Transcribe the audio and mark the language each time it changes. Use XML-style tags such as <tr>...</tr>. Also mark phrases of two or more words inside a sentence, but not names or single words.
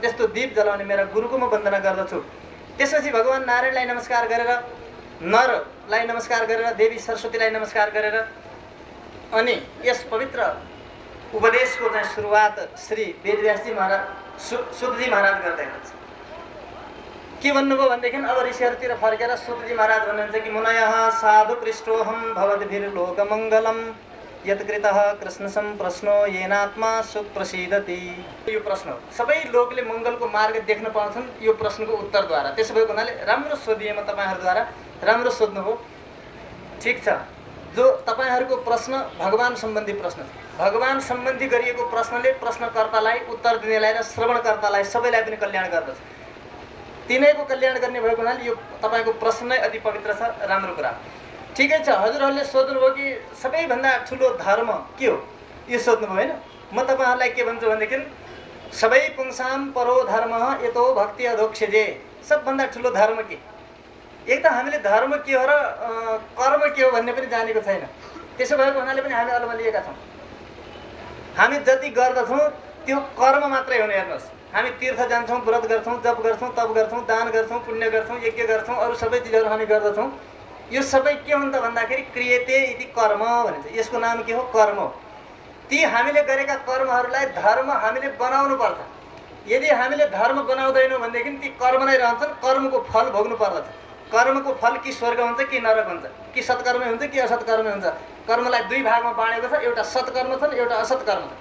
<ne>त्यस्तो दीप जलाउने मेरा गुरुको म वन्दना गर्दछु। त्यसपछि भगवान नारायणलाई नमस्कार गरेर, नरलाई नमस्कार गरेर, देवी सरस्वतीलाई नमस्कार गरेर अनि यस पवित्र उपदेशको चाहिँ सुरुवात श्री वेदव्यासजी महाराज सुतजी महाराज गर्दै हुनुहुन्छ। के भन्नुभयो भनेदेखि अब ऋषिहरूतिर फर्केर सुतजी महाराज भन्नुहुन्छ कि</ne> <sa>मुनयः साधु पृष्ठोहम भवद्भिर्लोकमङ्गलम् यत्कृतः कृष्णसं प्रश्नो येनात्मा सुख प्रसिद्धति।</sa> <ne>यो प्रश्न हो, सबै लोकले मङ्गलको मार्ग देख्न पाउँछन् यो प्रश्नको उत्तरद्वारा। त्यसो भएको हुनाले राम्रो सोधिएमा तपाईँहरूद्वारा राम्रो सोध्नुभयो, ठिक छ। जो तपाईँहरूको प्रश्न भगवान सम्बन्धी प्रश्न छ, भगवान सम्बन्धी गरिएको प्रश्नले प्रश्नकर्तालाई, उत्तर दिनेलाई र श्रवणकर्तालाई सबैलाई पनि कल्याण गर्दछ। तिनैको कल्याण गर्ने भएको हुनाले यो तपाईँको प्रश्न नै अति पवित्र छ, राम्रो कुरा। ठिकै छ, हजुरहरूले सोध्नुभयो कि सबैभन्दा ठुलो धर्म के हो यो सोध्नुभयो होइन। म तपाईँहरूलाई के भन्छु भनेदेखि सबै</ne> <sa>पुंसाम परो धर्म यतो भक्ति अधोक्षजे।</sa> <ne>सबभन्दा ठुलो धर्म के? एक त हामीले धर्म के हो र कर्म के हो भन्ने पनि जानेको छैन। त्यसो भएको हुनाले पनि हामी अलमलिएका छौँ। हामी जति गर्दछौँ त्यो कर्म मात्रै हुने। हेर्नुहोस्, हामी तीर्थ जान्छौँ, व्रत गर्छौँ, जप गर्छौँ, तप गर्छौँ, दान गर्छौँ, पुण्य गर्छौँ, यज्ञ गर्छौँ, अरू सबै चिजहरू हामी गर्दछौँ। यो सबै के हुन् त भन्दाखेरि</ne> <sa>क्रियते इति कर्म</sa> <ne>भनिन्छ। यसको नाम के हो? कर्म हो। ती हामीले गरेका कर्महरूलाई धर्म हामीले बनाउनु पर्छ। यदि हामीले धर्म बनाउँदैनौँ भनेदेखि ती कर्म नै रहन्छन्, कर्मको फल भोग्नु पर्दछ। कर्मको फल कि स्वर्ग हुन्छ कि नरक हुन्छ, कि सत्कर्मै हुन्छ कि असत्कर्मै हुन्छ। कर्मलाई दुई भागमा बाँडेको छ, एउटा सत्कर्म छन्, एउटा असत्कर्म छ।</ne>